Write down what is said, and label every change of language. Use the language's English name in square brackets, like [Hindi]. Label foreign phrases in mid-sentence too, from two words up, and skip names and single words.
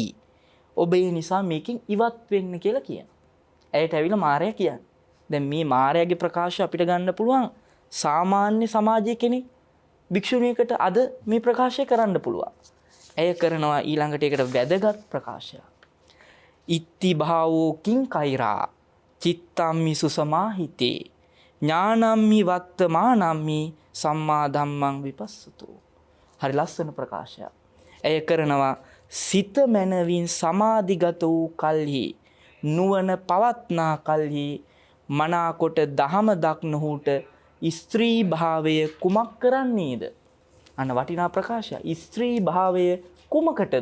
[Sinhala] ඔබ ඒ නිසා මේකෙන් ඉවත් වෙන්න කියලා කියනවා. ඇයට ඇවිල්ලා මාරයා කියන්නේ. දැන් මේ මාරයාගේ ප්‍රකාශය අපිට ගන්න පුළුවන් සාමාන්‍ය සමාජයේ කෙනෙක් භික්ෂුණියකට අද මේ ප්‍රකාශය කරන්න පුළුවන්. ඇය කරනවා ඊළඟට ඒකට වැදගත් ප්‍රකාශයක්. [Pali] ඉත්ති භාවෝ කිං කෛරා චිත්තම්මි සුසමාහිතේ ඥානම්මි වත්තමානම්මි සම්මා ධම්මං විපස්සතෝ. [Sinhala] හරි ලස්සන ප්‍රකාශයක්. ඇය කරනවා සිත මනවින් සමාධිගත වූ කල්හි නුවණ පවත්නා කල්හි මනාකොට දහම දක්නහුට ස්ත්‍රී භාවය කුමක් කරන්නේද? අන්න වටිනා ප්‍රකාශය. ස්ත්‍රී භාවය කුමකටද?